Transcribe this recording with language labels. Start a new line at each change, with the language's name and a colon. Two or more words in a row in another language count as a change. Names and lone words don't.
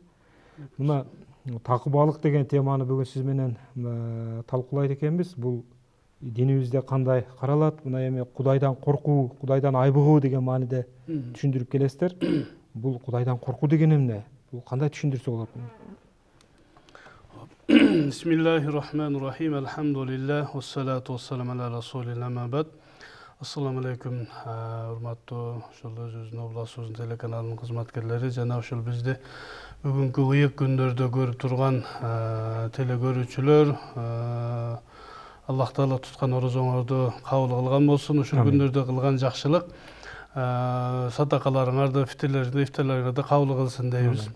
Kyrgyz: Мына такыбалык деген теманы бүгүн сиз менен талкуулайт экенбиз. Бул динибизде кандай каралат? Мына эми Кудайдан коркуу, Кудайдан айбыгуу деген мааниде түшүндүрүп келесиздер. Бул Кудайдан коркуу деген эмне? Бул кандай түшүндүрсө болот?
Arabic: بسم الله الرحمن الرحيم. الحمد لله والصلاة والسلام على رسول الله أما بعد. السلام عليكم,
Kyrgyz: урматтуу ушул өзүбүздүн областыбыздын телеканалынын кызматкерлери жана ушул бизди бүгүнкү ыйык күндөрдө көрүп турган телекөрүүчүлөр, Аллах Таала туткан орозоңорду кабыл кылган болсун. Ушул күндөрдө кылган жакшылык садакаларыңарды, ифтарларыңарды кабыл кылсын дейбиз.